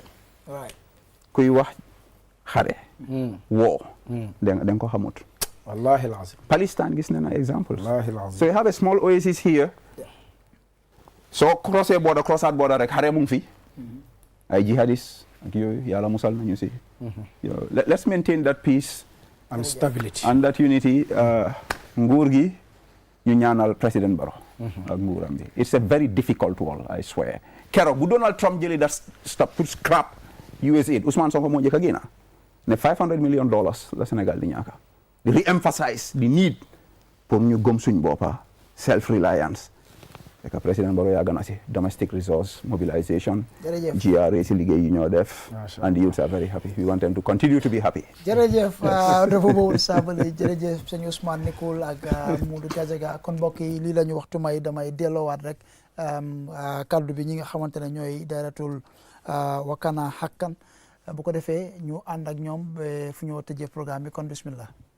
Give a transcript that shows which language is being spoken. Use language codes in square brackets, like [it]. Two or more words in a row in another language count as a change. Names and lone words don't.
[en] right [wo] kuy wax xare woo da ko xamut [ar] والله العظيم [wo] Palestine gis na examples [ar] والله العظيم [en] so you have a small oasis here so cross out border [wo] rek xare mu ngi fi ay jihadis ak yooyu yàlla musal nañu si [en] let's maintain that peace and stability and that unity [wo] nguur gi ñu ñaanal président Barrow ak nguuram bi [en] it's a very difficult one I swear [wo] keroog bu Donald Trump jëlee [en] that stop to scrap US aid [wo] Ousmane Sonko moo njëkk a génn ne $500 million la Sénégal di ñaaka di [en] re-emphasize the need [wo] pour ñu gëm suñ boppa [en] self-reliance [fr] et que président Barrow [wo] yàgg na si [en] domestic resource mobilization [wo] GRA si liggéey yi ñoo def [en] and the youths are very happy we want them to continue to be happy jërëjëf dafa bawul Sabally jërëjëf sëñ Ousmane Nicol ak Modou Gadiaga kon mbokk yi lii la ñu waxtu may damay delloowaat rek kaddu bi ñi nga xamante ne ñooy dayratul [ar] وكان حقا [en] bu ko defee ñu ànd ak ñoom fu ñu tëjee programme bi kon bismillah